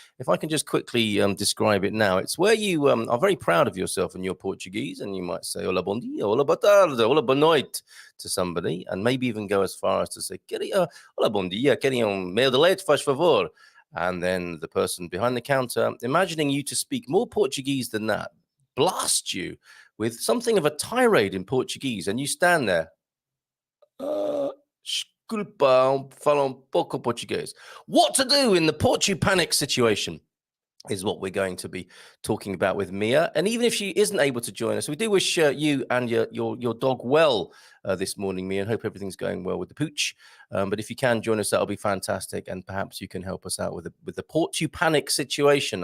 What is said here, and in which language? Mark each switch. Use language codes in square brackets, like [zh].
[en] If I can just quickly describe it now, it's where you are very proud of yourself and your Portuguese, and you might say, [pt] hola bom dia, hola boa tarde, hola boa noite [en] to somebody, and maybe even go as far as to say, [pt] hola bom dia, queria meio de leite, faz favor. [en] And then the person behind the counter, imagining you to speak more Portuguese than that, blasts you with something of a tirade in Portuguese. And you stand there. [pt] Desculpa, falo pouco português. [en] What to do in the porty panic situation is what we're going to be talking about with Mia. And even if she isn't able to join us, we do wish you and your dog well this morning, Mia, and hope everything's going well with the pooch. But if you can join us, that'll be fantastic. And perhaps you can help us out with the porty panic situation.